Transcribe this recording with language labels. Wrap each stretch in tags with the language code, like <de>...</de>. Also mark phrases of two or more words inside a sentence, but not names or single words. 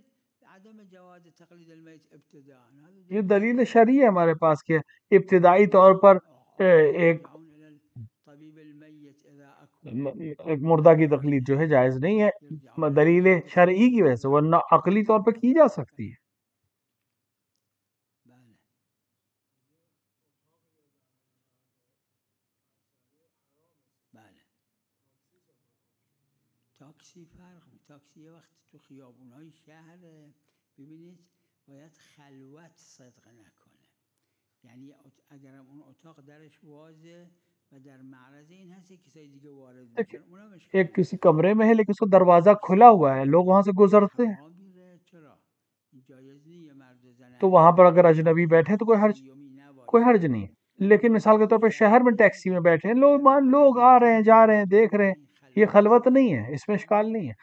<ur>یہ دلیل شرعی ہے ہمارے پاس کہ ابتدائی طور پر ایک مردہ کی تقلید جو ہے جائز نہیں ہے دلیل شرعی کی وجہ سے، ورنہ عقلی طور پر کی جا سکتی ہے۔</ur> <fa>تاکسی فرق تاکسی یه وقت تو خیابونهای شهر ببینید باید خلوت صدق نکنه، یعنی اگر اون اتاق درش وازه و در معرض این هست کسای دیگه وارد بشن اونم</fa> <ur>ایک کسی کمرے میں ہے لیکن اس کو دروازہ کھلا ہوا ہے، لوگ وہاں سے گزرتے ہیں تو وہاں پر اگر اجنبی بیٹھے تو کوئی حرج نہیں ہے۔ لیکن مثال کے طور پہ شہر میں ٹیکسی میں بیٹھے ہیں، لوگ آ رہے ہیں جا رہے ہیں دیکھ رہے ہیں، یہ خلوت نہیں ہے، اس میں اشکال نہیں ہے۔</ur>